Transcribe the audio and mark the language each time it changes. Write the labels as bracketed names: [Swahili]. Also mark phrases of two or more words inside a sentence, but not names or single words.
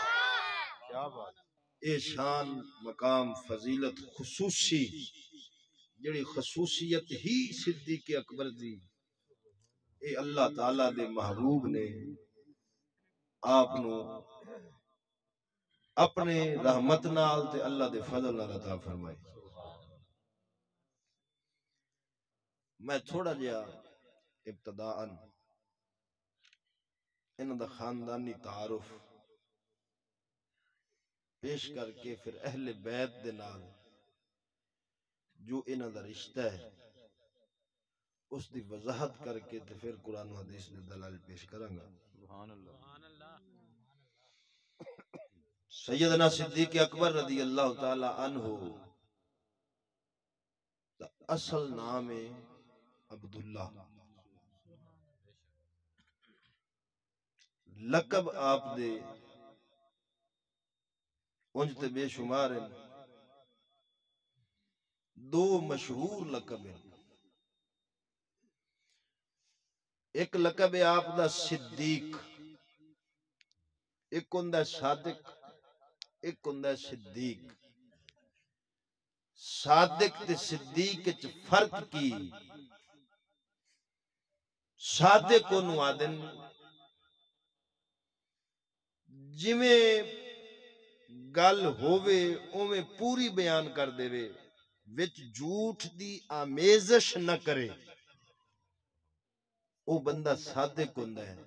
[Punjabi] احسان مقام فضیلت خصوصی جڑی خصوصیت ہی صدیق اکبر دی، اے اللہ تعالیٰ دے محبوب نے آپ نو اپنے رحمت نال تے اللہ دے فضل نال عطا فرمائی۔ میں تھوڑا جہا ابتداءً انہاں دا خاندانی تعارف پیش کر کے پھر اہل بیت دے نال جو انہاں دا رشتہ ہے اس دی وضاحت کر کے تے پھر قرآن و حدیث دے دلائل پیش کروں گا۔ [Arabic] سبحان اللہ۔ [Punjabi] سیدنا صدیق اکبر [Arabic] رضی اللہ تعالی عنہ [Punjabi] دا اصل نام ہے عبداللہ، لقب آپ دے انج تے بے شمار ہیں، دو مشہور لقب ہیں۔ ایک لقب ہے آپ دا صدیق، ایک ہوندا صادق، ایک ہوندا صدیق۔ صادق تے صدیق وچ فرق کی؟ صادق کو آدن جویں گل ہووے اوویں پوری بیان کر دے وے، وچ جھوٹ دی آمیزش نہ کرے، او بندہ صادق ہوندا ہے۔